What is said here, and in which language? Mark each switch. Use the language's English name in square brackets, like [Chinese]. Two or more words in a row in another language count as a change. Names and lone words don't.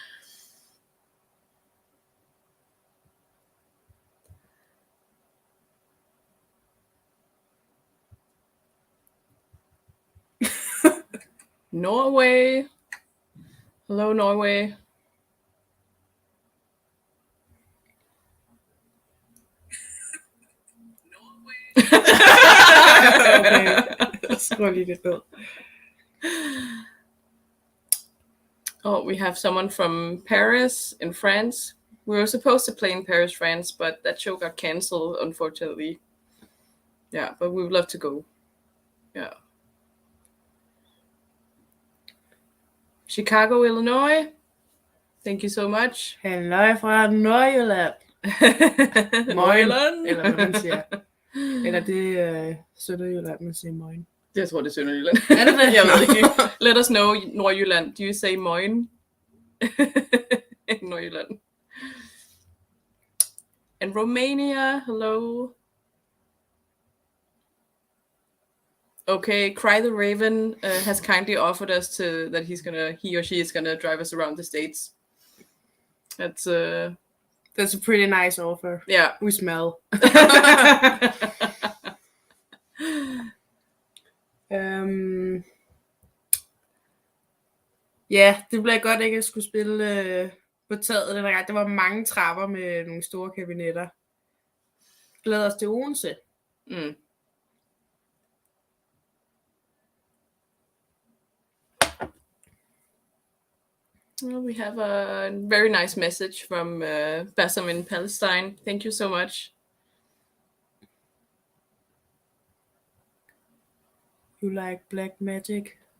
[English] Norway. Hello, Norway. Okay. [Danish] Skål lige lidt ned. [English] Oh, we have someone from Paris in France. We were supposed to play in Paris, France, but that show got cancelled, unfortunately. Yeah, but we would love to go. Yeah. Chicago, Illinois. Thank you so much. [Danish] Halløj fra Nordjylland. Nordjylland. Eller hvad man siger. Eller det Sønderjylland, man siger moin. Jeg tror, det er Sønderjylland. Er det det? Jeg ved ikke. [English] Let us know, Nordjylland. Do you say moin? Nordjylland. And Romania, hello. Okay, Cry the Raven has kindly offered us that he or she is gonna drive us around the States. That's a pretty nice offer. Yeah. We smell. [Danish] Ja, det blev godt ikke at skulle spille på taget den gang. Der var mange trapper med nogle store kabinetter. Glæder os til Odense. [English] Well, we have a very nice message from Bassam in Palestine. Thank you so much. You like black magic?